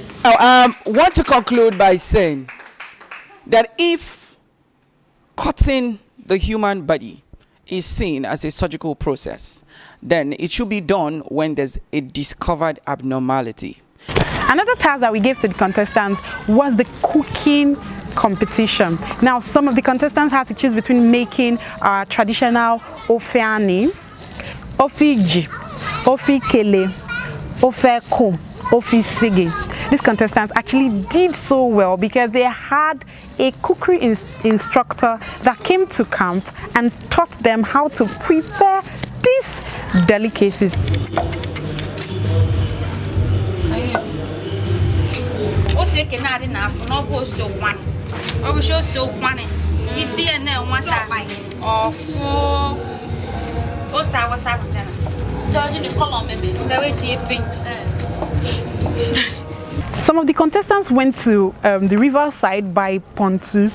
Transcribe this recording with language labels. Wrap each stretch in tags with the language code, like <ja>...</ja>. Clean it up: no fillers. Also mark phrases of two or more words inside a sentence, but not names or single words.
<en>I want to conclude by saying that if cutting the human body is seen as a surgical process, then it should be done when there's a discovered abnormality. Another task that we gave to the contestants was the cooking competition. Now, some of the contestants had to choose between making our traditional ofeani, ofiji, ofikele, ofeko, ofisigi. These contestants actually did so well because they had a cookery instructor that came to camp and taught them how to prepare these delicacies. Some of the contestants went to the riverside by Pontu.</en>